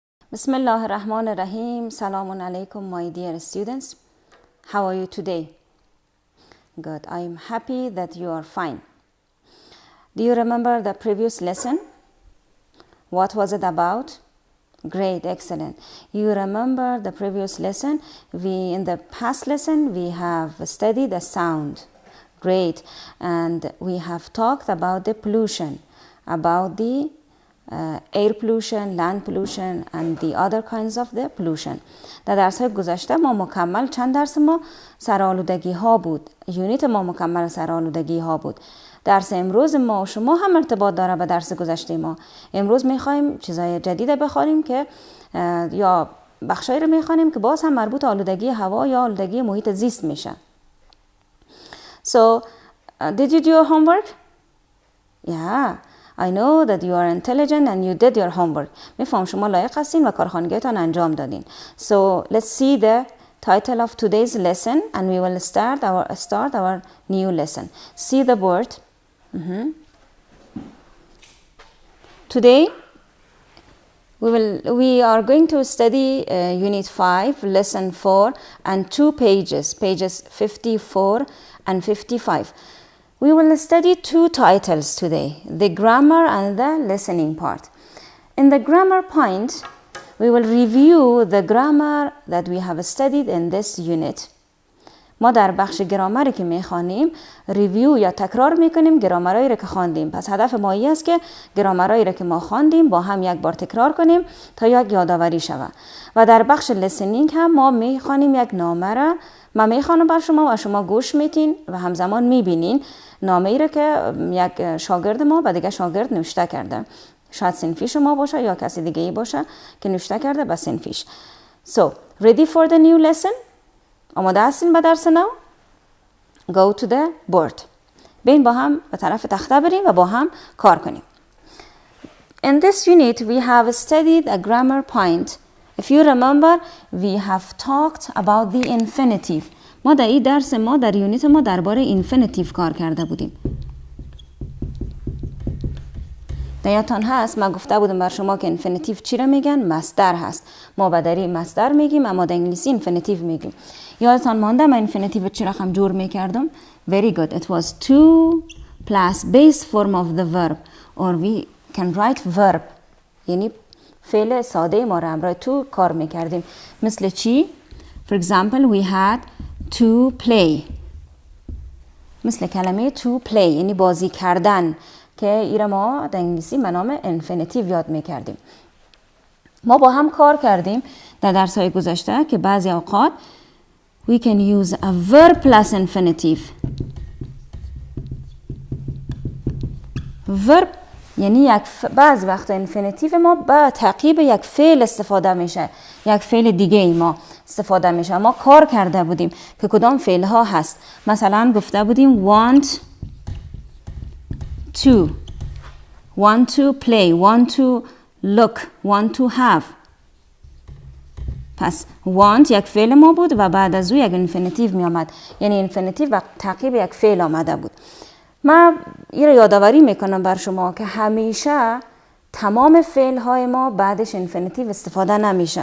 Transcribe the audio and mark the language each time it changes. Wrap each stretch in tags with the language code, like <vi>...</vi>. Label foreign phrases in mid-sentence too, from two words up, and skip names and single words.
<ar>بسم الله الرحمن الرحيم. سلامٌ عليكم,</ar> <en>my dear students. How are you today? Good. I am happy that you are fine. Do you remember the previous lesson? What was it about? Great, excellent. You remember the previous lesson? In the past lesson, we have studied the sound. Great. And we have talked about the pollution, about the air pollution, land pollution and the other kinds of the pollution.</en> <fa>در درس‌های گذشته ما مکمل چند درس ما سرآلودگی ها بود. یونیت ما مکمل سرآلودگی ها بود. درس امروز ما و شما هم ارتباط داره به درس گذشته ما. امروز می‌خوایم چیزای جدید بخونیم که یا بخشایی رو می‌خوانیم که باز هم مربوط آلودگی هوا یا آلودگی محیط زیست میشه.</fa> <en>So, did you do your homework? Yeah. I know that you are intelligent and you did your homework.</en> <fa>میفهم شما لایق هستین و کارخانگیتان انجام دادین.</fa> <en>So let's see the title of today's lesson and we will start our new lesson. See the board. Today we are going to study unit 5, lesson 4 and 2 pages 54 and 55. We will study 2 titles today, the grammar and the listening part. In the grammar point, we will review the grammar that we have studied in this unit.</en> <fa>ما در بخش گرامری که میخوانیم ریویو یا تکرار میکنیم گرامرایی را که خواندیم. پس هدف ما این است که گرامرایی را که ما خواندیم با هم یک بار تکرار کنیم تا یک یادآوری شود. و در بخش listening هم ما میخوانیم یک نامه را من میخوانم بر شما و شما گوش میتین و همزمان میبینین نامه ای را که یک شاگرد ما و دیگه شاگرد نوشته کرده. شاید صنفی شما باشه یا کسی دیگه ای باشه که نوشته کرده به صنفیش.</fa> <en>So, ready for the new lesson?</en> <fa>آماده هستین به درس نو؟</fa> <en>Go to the board.</en> <fa>بین با هم به طرف تخته بریم و با هم کار کنیم.</fa> <en>In this unit we have studied a grammar point. If you remember, we have talked about the infinitive.</en> <fa>ما در این درس ما در یونیت ما درباره infinitive کار کرده بودیم. یادتان هست ما گفته بودم بر شما که infinitive چی را میگن؟ مصدر هست. ما بدری مصدر میگیم اما در انگلیسی infinitive میگیم. یادتان مانده من infinitive چی را هم جور میکردم؟</fa> <en>Very good. It was to plus base form of the verb or we can write verb.</en> <fa>یعنی فعل ساده ما را همراه تو کار میکردیم. مثل چی؟</fa> <en>For example, we had to play.</en> <fa>مثل کلمه</fa> <en>to play</en> <fa>یعنی بازی کردن که ایره ما در انگلیسی به نام infinitive یاد میکردیم. ما با هم کار کردیم در درس های گذشته که بعضی اوقات</fa> <en>we can use a verb plus infinitive.</en> <fa>verb یعنی بعض وقتا infinitive ما به تعقیب یک فعل استفاده میشه. یک فعل دیگه ای ما استفاده میشه. ما کار کرده بودیم که کدام فعل ها هست. مثلا گفته بودیم</fa> <en>want to play, want to look, want to have.</en> <fa>پس want یک فعل ما بود و بعد از او یک infinitive می آمد. یعنی infinitive و تعقیب یک فعل آمده بود. من این را یادآوری میکنم بر شما که همیشه تمام فعل های ما بعدش infinitive استفاده نمیشه.</fa>